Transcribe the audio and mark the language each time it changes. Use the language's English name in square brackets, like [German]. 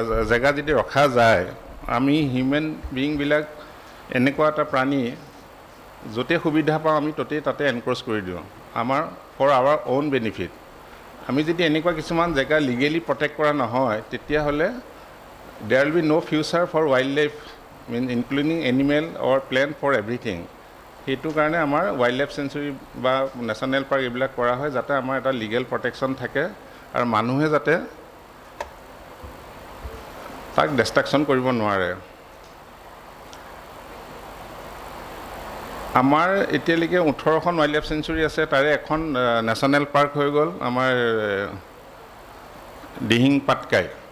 [Assamese] জেগা যদি ৰখা যায় আমি হিউমেন বিইংবিলাক এনেকুৱা এটা প্ৰাণী য'তে সুবিধা পাওঁ আমি ত'তেই তাতে এনক্ৰ'চ কৰি দিওঁ আমাৰ [English] for our own benefit [Assamese] আমি যদি এনেকুৱা কিছুমান জেগা লিগেলি প্ৰটেক্ট কৰা নহয় তেতিয়াহ'লে [English] there will be no future for wildlife, including animal or plant for everything. [Assamese] সেইটো কাৰণে আমাৰ ৱাইল্ড লাইফ চেঞ্চুৰী বা নেশ্যনেল পাৰ্ক এইবিলাক কৰা হয় যাতে আমাৰ এটা লিগেল প্ৰটেকশ্যন থাকে আৰু মানুহে যাতে তাক ডিষ্ট্ৰাকশ্যন কৰিব নোৱাৰে। আমাৰ এতিয়ালৈকে 18খন ৱাইল্ড লাইফ চেঞ্চুৰী আছে, তাৰে এখন নেশ্যনেল পাৰ্ক হৈ গ'ল আমাৰ দিহিং পাটকাই।